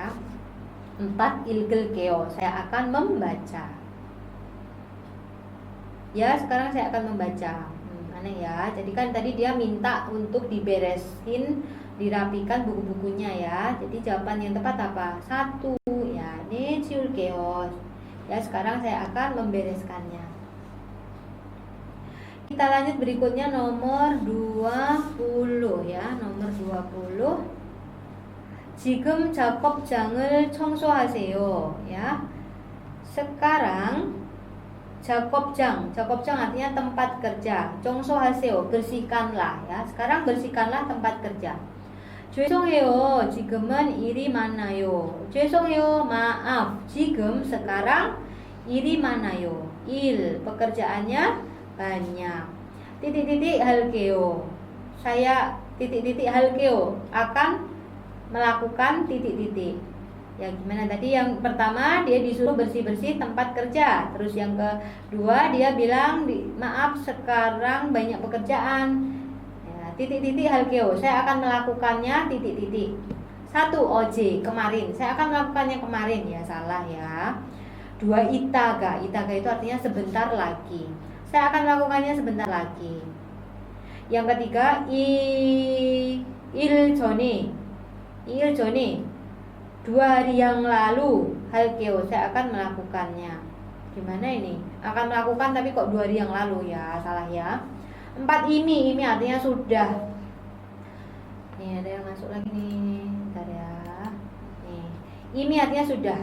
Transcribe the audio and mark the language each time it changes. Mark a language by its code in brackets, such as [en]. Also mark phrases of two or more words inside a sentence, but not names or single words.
[id] 4, 읽을게요. Saya akan membaca. Ya, sekarang saya akan membaca. Aneh ya. Jadi kan tadi dia minta untuk diberesin, dirapikan buku-bukunya, ya. Jadi jawaban yang tepat apa? 1, ya. [ko] 네, 치울게요. [id] Ya, sekarang saya akan membereskannya. Kita lanjut berikutnya nomor 20, ya. Nomor 20. [ko] 지금 작업장을 청소하세요. [id] Ya. Sekarang 작업장 artinya tempat kerja. 청소하세요, bersihkanlah, ya. Sekarang bersihkanlah tempat kerja. [ko] 죄송해요, 지금은 일이 많아요. 죄송해요, maaf. 지금 sekarang, 일이 많아요. 일, [id] pekerjaannya banyak. Titik-titik 할게요. Saya titik-titik 할게요, akan melakukan titik-titik. Ya, gimana tadi? Yang pertama dia disuruh bersih-bersih tempat kerja. Terus yang kedua dia bilang maaf sekarang banyak pekerjaan. Ya, titik-titik 할게요. Saya akan melakukannya titik-titik. 1, 어제, kemarin. Saya akan melakukannya kemarin, ya, salah, ya. 2, 이따가. 이따가 itu artinya sebentar lagi. Saya akan melakukannya sebentar lagi. Yang ketiga, [ko] 일 전에. [id] 2 hari yang lalu. 할게요, saya akan melakukannya. Gimana ini? Akan melakukan tapi kok 2 hari yang lalu, ya, salah, ya. 4, ini artinya sudah. Nih, ada yang masuk lagi nih. Bentar, ya. Nih, ini artinya sudah.